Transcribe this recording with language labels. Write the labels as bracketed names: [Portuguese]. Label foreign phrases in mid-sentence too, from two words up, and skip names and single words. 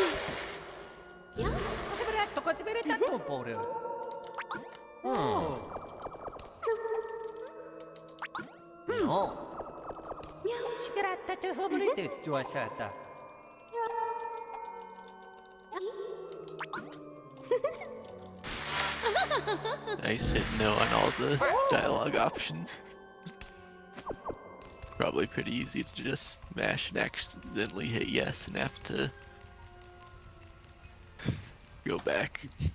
[Italian] Cosa avrà detto? Cosa avrà detto un po'? No. [Korean] 시끄럽다. 소문을 듣고 왔었다. [English] Nice hit no on all the dialogue options. Probably pretty easy to just mash and accidentally hit yes and have to go back.